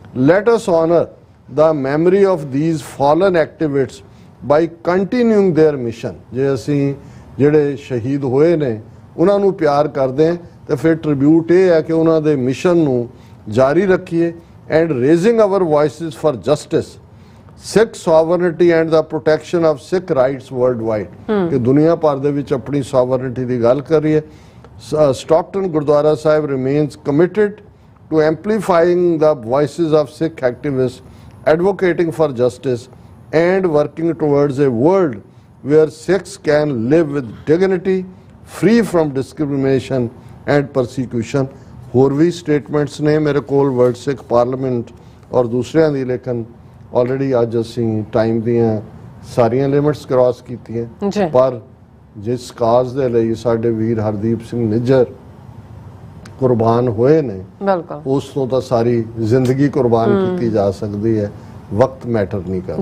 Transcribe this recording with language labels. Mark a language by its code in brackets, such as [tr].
[en] Let us honor the memory of these fallen activists by continuing their mission. [pa] ਜੇ ਅਸੀਂ ਜਿਹੜੇ ਸ਼ਹੀਦ ਹੋਏ ਨੇ ਉਹਨਾਂ ਨੂੰ ਪਿਆਰ ਕਰਦੇ ਹਾਂ ਤੇ ਫਿਰ ਟ੍ਰਿਬਿਊਟ ਇਹ ਹੈ ਕਿ ਉਹਨਾਂ ਦੇ ਮਿਸ਼ਨ ਨੂੰ ਜਾਰੀ ਰੱਖੀਏ [en] and raising our voices for justice, Sikh sovereignty and the protection of Sikh rights worldwide. [pa] ਕਿ ਦੁਨੀਆ ਭਰ ਦੇ ਵਿੱਚ ਆਪਣੀ sovereignty ਦੀ ਗੱਲ ਕਰੀਏ। [en] Stockton Gurdwara Sahib remains committed to amplifying the voices of Sikh activists, advocating for justice and working towards a world where Sikhs can live with dignity, free from discrimination and persecution. [pa] ਹੋਰ ਵੀ statements ਨੇ ਮੇਰੇ ਕੋਲ world ਸਿੱਖ parliament ਔਰ ਦੂਸਰਿਆਂ ਦੀ, ਲੇਕਿਨ already ਅੱਜ ਅਸੀਂ time ਦੀਆਂ ਸਾਰੀਆਂ ਲਿਮਿਟਸ ਕ੍ਰਾਸ ਕੀਤੀਆਂ। ਪਰ ਜਿਸ ਕਾਜ਼ ਦੇ ਲਈ ਸਾਡੇ ਵੀਰ ਹਰਦੀਪ ਸਿੰਘ ਨਿੱਜਰ ਕੁਰਬਾਨ ਹੋਏ ਨੇ, ਉਸ ਤੋਂ ਤਾਂ ਸਾਰੀ ਜ਼ਿੰਦਗੀ ਕੁਰਬਾਨ ਕੀਤੀ ਜਾ ਸਕਦੀ ਹੈ, ਵਕਤ ਮੈਟਰ ਨਹੀਂ ਕਰਦਾ।